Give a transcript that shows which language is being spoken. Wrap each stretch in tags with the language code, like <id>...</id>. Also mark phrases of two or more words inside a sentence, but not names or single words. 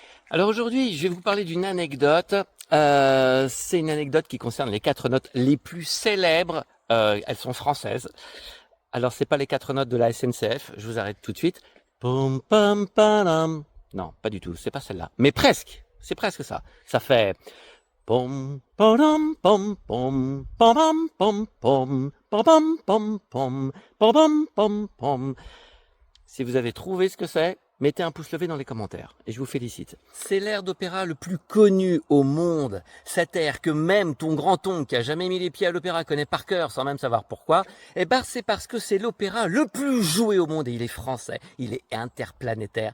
<fr>Alors aujourd'hui, je vais vous parler d'une anecdote. C'est une anecdote qui concerne les 4 notes les plus célèbres. Elles sont françaises. Alors c'est pas les 4 notes de la SNCF. Je vous arrête tout de suite. Pom pam padam. Non, pas du tout. C'est pas celle-là. Mais presque. C'est presque ça. Ça fait pom padam pom pom pam pom pom pom pom pom pom pom pom. Si vous avez trouvé ce que c'est, mettez un pouce levé dans les commentaires et je vous félicite. C'est l'air d'opéra le plus connu au monde. Cet air que même ton grand-oncle qui a jamais mis les pieds à l'opéra connaît par cœur sans même savoir pourquoi, eh ben c'est parce que c'est l'opéra le plus joué au monde et il est français, il est interplanétaire.</fr>